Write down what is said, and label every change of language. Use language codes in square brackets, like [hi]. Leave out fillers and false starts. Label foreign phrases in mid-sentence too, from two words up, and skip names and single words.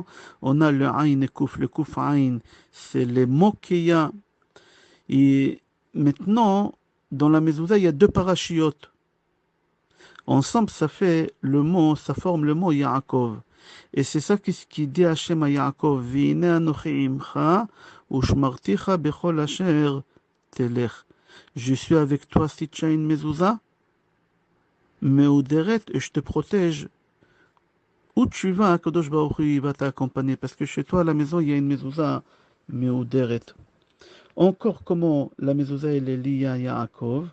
[fr] On a le Ain et Kouf. Le Kouf Ain, c'est les mots qu'il y a. Et maintenant, dans la mezouza, il y a 2 parachiotes. Ensemble, ça forme le mot Yaakov. Et c'est ça qui dit Hachem à Yaakov, [he] והנה אנכי עמך, ושמרתיך בכל אשר תלך. [fr] Je suis avec toi si tu as une mezouza. Meuderet, et je te protège. Où tu vas, [he] קדוש ברוך הוא, [fr] il va t'accompagner. Parce que chez toi, à la maison, il y a une mezouza, Meuderet. Encore comment la mezouza, elle est liée à Yaakov.